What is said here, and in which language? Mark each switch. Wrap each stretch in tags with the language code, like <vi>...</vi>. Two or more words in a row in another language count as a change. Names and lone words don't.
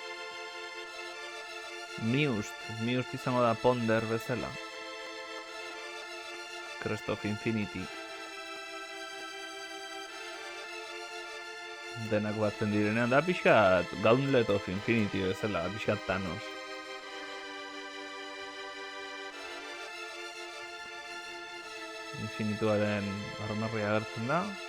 <eu>Must izango da Ponder bezala. Crest of Infinity. Denak batzen direnean da pixkat Gauntlet of Infinity bezala, pixkat Thanos. Infinituaren armarria agertzen da.</eu>